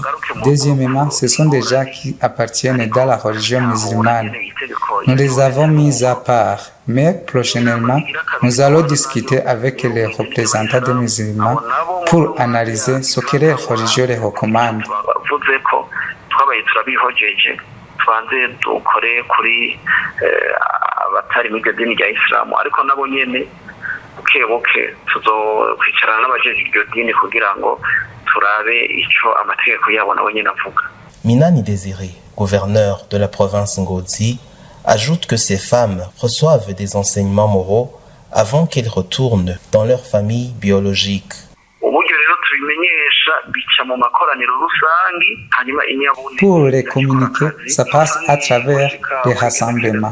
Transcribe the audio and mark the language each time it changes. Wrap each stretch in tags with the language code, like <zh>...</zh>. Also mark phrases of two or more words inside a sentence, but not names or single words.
<fr>Deuxièmement, ce sont des gens qui appartiennent dans la religion musulmane. Nous les avons mis à part, mais prochainement, nous allons discuter avec les représentants des musulmans pour analyser ce que les religions les recommandent.</fr> <rn>abatari muri iryo dini rya isilamu ariko nabo nyene bukebuke tuzokwicarana n'abajeje iryo dini kugira ngo turabe ico amategeko yabo nabo nyene avuga.</rn> <fr>Minani Désiré, gouverneur de la province Ngozi, ajoute que ces femmes reçoivent des enseignements moraux avant qu'elles retournent dans leur famille biologique. Pour les communiquer, ça passe à travers les rassemblements.</fr>